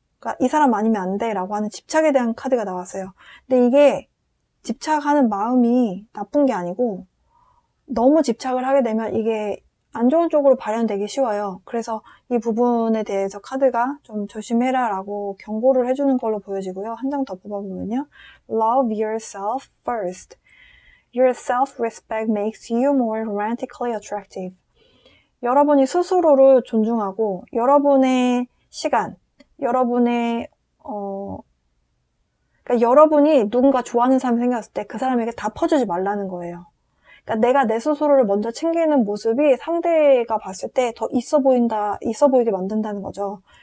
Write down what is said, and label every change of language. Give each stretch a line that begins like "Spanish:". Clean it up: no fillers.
Korean: 그러니까 이 사람 아니면 안 돼 라고 하는 집착에 대한 카드가 나왔어요. 근데 이게 집착하는 마음이 나쁜 게 아니고 너무 집착을 하게 되면 이게 안 좋은 쪽으로 발현되기 쉬워요. 그래서 이 부분에 대해서 카드가 좀 조심해라 라고 경고를 해주는 걸로 보여지고요. 한 장 더 뽑아보면요.
English: Love yourself first. Your self-respect makes you more romantically attractive.
Korean: 여러분이 스스로를 존중하고 여러분의 시간, 여러분의 그러니까 여러분이 누군가 좋아하는 사람이 생겼을 때 그 사람에게 다 퍼주지 말라는 거예요. 그러니까 내가 내 스스로를 먼저 챙기는 모습이 상대가 봤을 때 더 있어 보이게 만든다는 거죠.